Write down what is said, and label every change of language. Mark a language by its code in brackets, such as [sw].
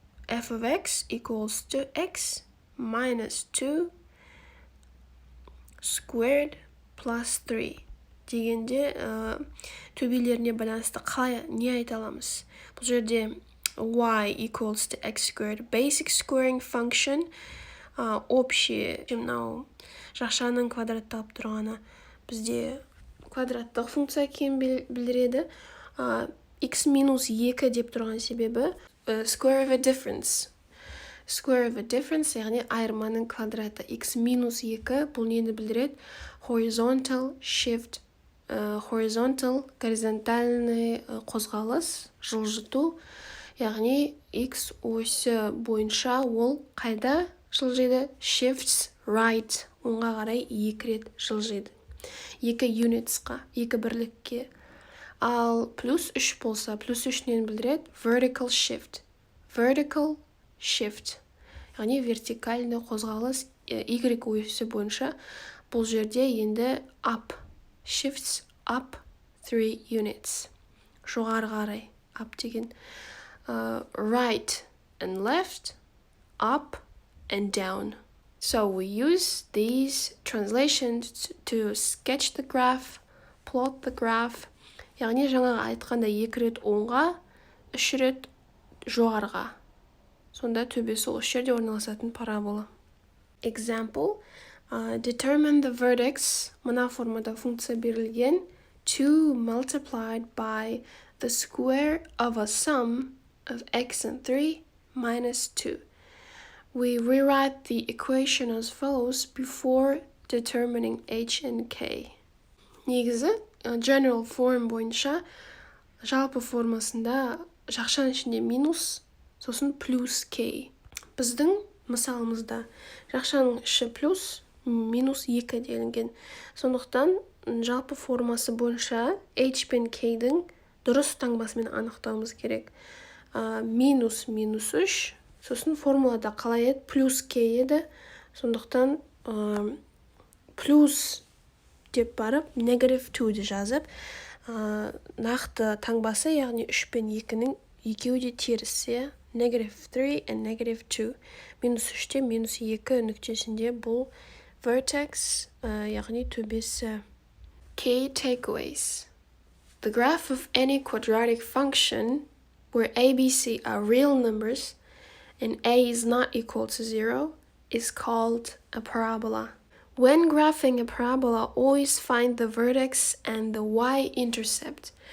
[en] F of x equals to x minus 2 squared plus 3. [kk] Дегенде төбелеріне байланысты қалай не айта аламыз? Бұл жерде [en] y equals to x squared, basic squaring function, [kk] общий, мынау жақшаның квадратталып тұрғаны бізде квадраттық функция екенін білдіреді. X минус 2 деп тұрған себебі [en] square of a difference. Square of a difference, [kk] яғни айырманың квадраты. X минус 2 бұл нені білдіреді? [en] Horizontal shift, [kk] горизонтальный қозғалыс, жылжыту. Яғни X осі бойынша ол қайда жылжиды? [en] Shifts right, [kk] оңға қарай 2 рет жылжиды. 2 unitsқа, 2 бірлікке. Ал плюс 3 болса, плюс 3 нені білдіреді? [en] Vertical shift. Vertical shift. [kk] Яғни вертикальный қозғалыс Y осі бойынша. Бұл жерде енді up. [en] Shifts up 3 units. [kk] Жоғары қарай. [en] Up деген. Right and left. Up and down. So we use these translations to sketch the graph, plot the graph. [kk] Яғни жаңағы айтқанда 2 рет оңға, 3 рет жоғарға. Сонда төбесі осы жерде орналасатын парабола. [en] Example, determine the vertex, [kk] мына формада функция берілген, [en] 2 multiplied by the square of a sum of x and 3 minus 2. We rewrite the equation as follows before determining h and k. [kk] Негізі, [en] general form [kk] бойынша, жалпы формасында жақшаның ішінде минус, сосын плюс k. Біздің мысалымызда жақшаның іші плюс, минус 2 делінген. Сондықтан жалпы формасы бойынша h пен k-дің дұрыс таңбасымен анықтауымыз керек. Минус 3, сосын формулада қалай еді? Плюс k еді. Сондықтан плюс деп барып, negative 2-ді жазып, нақты таңбасы, яғни 3 пен 2-нің екеуі де терісі, [en] negative 3 and negative 2. [kk] Минус 3-те минус 2 нүктесінде бұл vertex, яғни төбесі. [en] Key takeaways. The graph of any quadratic function where a, b, c are real numbers and a is not equal to 0 is called a parabola. When graphing a parabola, always find the vertex and the y-intercept.